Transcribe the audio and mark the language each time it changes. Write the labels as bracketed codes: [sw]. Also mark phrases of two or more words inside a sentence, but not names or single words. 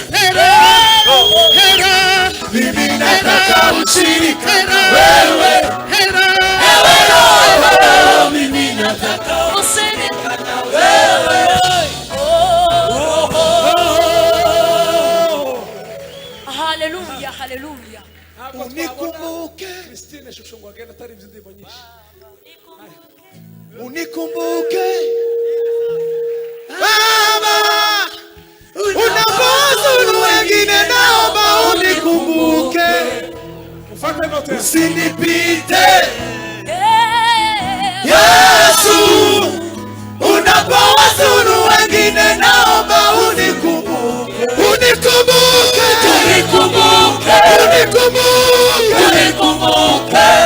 [sw] Mimi nataka ushirika na wewe. Mimi nataka ushirika na wewe. Haleluya, haleluya. Unikumbuke, [rw] Christine Shushungu agenda atari indirimbo nyinshi. [sw] unikumbuke Baba, unapozuru wengine naomba unikumbuke, Mfalme wote. usinipite Yesu, unapowazuru wengine naomba unikumbuke, unikumbuke, unikumbuke, unikumbuke, unikumbuke